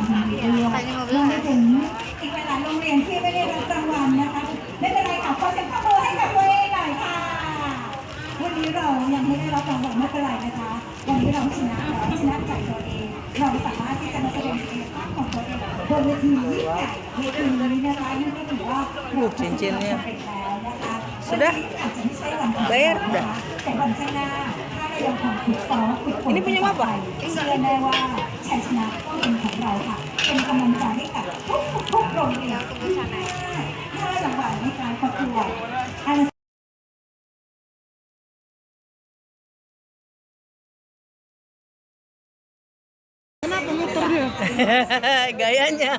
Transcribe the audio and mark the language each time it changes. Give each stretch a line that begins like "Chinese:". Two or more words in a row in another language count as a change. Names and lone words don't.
Thai: รวมไปถึงอีกหลายๆโรงเรียนที่ไม่ได้รับรางวัลนะคะไม่เป็นไรค่ะขอเสียงปรบมือให้กับตัวเองหน่อยค่ะวันนี้เรายังไม่ได้รับรางวัลไม่เป็นไรนะคะวันนี้เราชนะแล้วชนะใจตัวเองเราสามารถที่จะมาแสดงศักยภาพของตัวเองบนเวทียิ่งใหญ่เวทีนี้นะคะนี่ก็ถือว่า
Indonesian: cincinnya.
Thai: สุดาอาจจะไม่ใช่วันของเรานะคะแต่วันข้างหน้าถ้าเรายังคงฝึกซ้อมฝึกฝน
Indonesian: Ini punya apa?
Thai: เชื่อแน่ว่าชัยชนะต้องเป็นของเราค่ะเป็นกำลังใจให้กับทุกโรงเรียนที่5 รางวัลในการประกวด
Indonesian: Gayanya.